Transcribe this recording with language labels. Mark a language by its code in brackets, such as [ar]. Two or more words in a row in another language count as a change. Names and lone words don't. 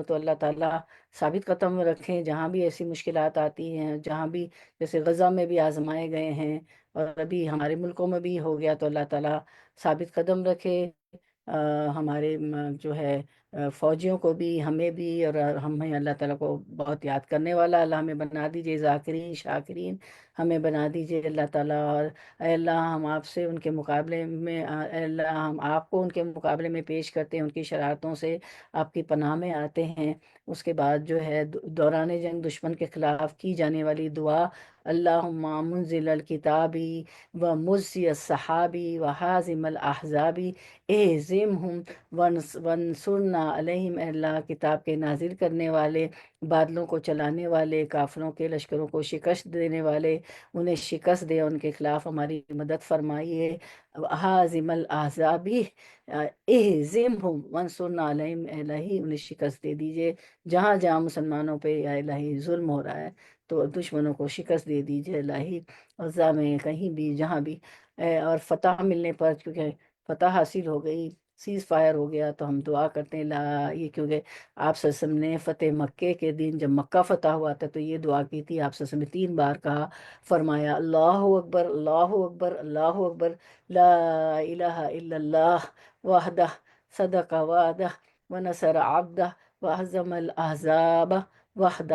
[ur] تو اللہ تعالیٰ ثابت قدم رکھیں جہاں بھی ایسی مشکلات آتی ہیں، جہاں بھی جیسے غزہ میں بھی آزمائے گئے ہیں اور ابھی ہمارے ملکوں میں بھی ہو گیا، تو اللہ تعالیٰ ثابت قدم رکھے ہمارے جو ہے فوجیوں کو بھی، ہمیں بھی، اور ہمیں اللہ تعالیٰ کو بہت یاد کرنے والا اللہ ہمیں بنا دیجئے، ذاکرین شاکرین ہمیں بنا دیجئے اللہ تعالیٰ۔ اور اے اللہ ہم آپ سے ان کے مقابلے میں، اے اللہ ہم آپ کو ان کے مقابلے میں پیش کرتے ہیں، ان کی شرارتوں سے آپ کی پناہ میں آتے ہیں۔ اس کے بعد جو ہے دوران جنگ دشمن کے خلاف کی جانے والی دعا، [ar] اللہم منزل الکتابی و مجزی السحابی و حازم الاحزابی اہزمہم ونصرنا علیہم۔ [ur] اے اللہ کتاب کے نازل کرنے والے، بادلوں کو چلانے والے، کافروں کے لشکروں کو شکست دینے والے، انہیں شکست دے، ان کے خلاف ہماری مدد فرمائیے۔ [ar] حازم الاحزابی اہزمہم ونصرنا علیہم، [ur] اے الہی انہیں شکست دے دیجئے، جہاں جہاں مسلمانوں پہ یا الہی ظلم ہو رہا ہے تو دشمنوں کو شکست دے دیجئے الہی، غزہ میں کہیں بھی جہاں بھی۔ اور فتح ملنے پر، کیونکہ فتح حاصل ہو گئی، سیز فائر ہو گیا، تو ہم دعا کرتے ہیں یہ کیونکہ آپ [ar] صلی اللہ علیہ وسلم [ur] نے فتح مکے کے دن جب مکہ فتح ہوا تھا تو یہ دعا کی تھی، آپ [ar] صلی اللہ علیہ وسلم [ur] نے 3 بار کہا، فرمایا [ar] اللہ اکبر اللہ اکبر اللہ اکبر لا الہ الا اللہ وحدہ صدق وعدہ ونصر عبدہ وہزم الاحزاب وحدہ۔